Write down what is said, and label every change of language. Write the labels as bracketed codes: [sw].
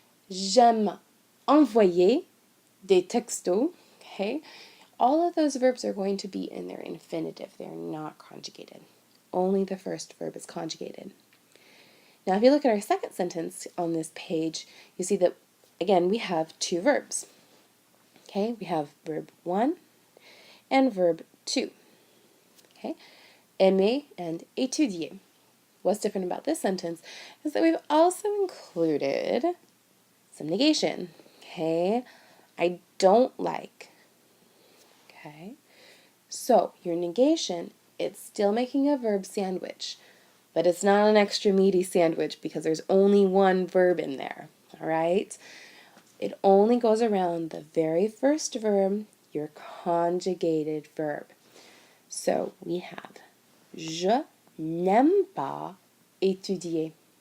[fr] J'aime envoyer des textos. [en] Okay? All of those verbs are going to be in their infinitive. They're not conjugated. Only the first verb is conjugated. Now, if you look at our second sentence on this page, you see that, again, we have two verbs. Okay? We have verb 1 and verb 2. Okay? Aimer and étudier. What's different about this sentence is that we've also included some negation. Okay? I don't like. Okay? So, your negation, it's still making a verb sandwich, but it's not an extra meaty sandwich because there's only one verb in there. All right? It only goes around the very first verb, your conjugated verb. So, we have [fr] Je n'aime pas étudier.